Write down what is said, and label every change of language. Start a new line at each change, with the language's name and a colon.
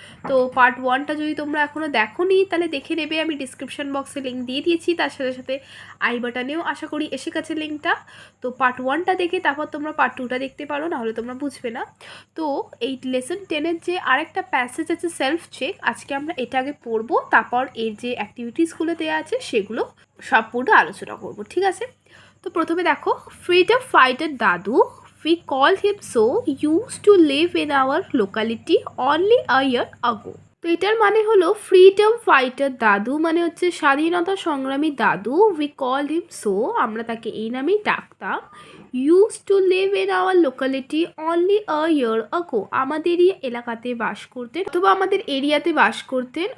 Bangla: তো পার্ট 1টা যদি তোমরা এখনও দেখোনি তাহলে দেখে নেবে, আমি ডিসক্রিপশন বক্সে লিঙ্ক দিয়ে দিয়েছি, তার সাথে সাথে আই বাটনেও আশা করি এসে গেছে লিঙ্কটা। তো পার্ট 1টা দেখে তারপর তোমরা পার্ট 2টা দেখতে পারো, নাহলে তোমরা বুঝবে না। তো এই লেসন 10-এর যে আরেকটা প্যাসেজ আছে সেলফ চেক, আজকে আমরা এটা আগে পড়বো, তারপর এর যে অ্যাক্টিভিটিসগুলো দেওয়া আছে সেগুলো সম্পূর্ণ আলোচনা করব, ঠিক আছে? তো প্রথমে দেখো,
English: Freedom fighter দাদু, we called him so, used to live in our locality only a year ago.
Bangla: তো এটার মানে হলো ফ্রিডম ফাইটার দাদু মানে হচ্ছে স্বাধীনতা সংগ্রামী দাদু।
English: we call him so,
Bangla: আমরা তাকে এই নামেই ডাকতাম।
English: use to live in our locality only a year ago,
Bangla: আমাদেরই এলাকাতে বাস করতেন অথবা আমাদের এরিয়াতে বাস করতেন।